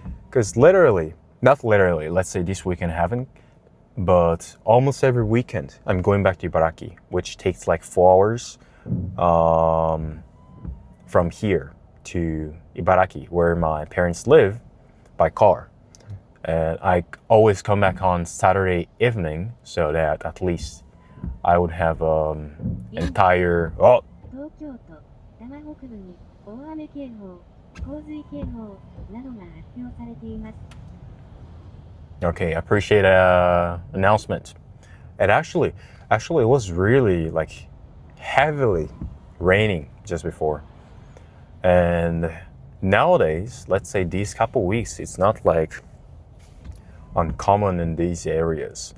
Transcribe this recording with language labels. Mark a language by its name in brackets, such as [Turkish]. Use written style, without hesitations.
[English] Because not literally, let's say this weekend I haven't, but almost every weekend I'm going back to Ibaraki, which takes like 4 hours from here to Ibaraki, where my parents live, by car. And I always come back on Saturday evening so that at least I would have entire... Oh! [Japanese] 東京都多摩北部に大雨警報、洪水警報などが発表されています。 [English] Okay, I appreciate announcement. And actually it was really like heavily raining just before. And nowadays, let's say these couple weeks, it's not like uncommon in these areas.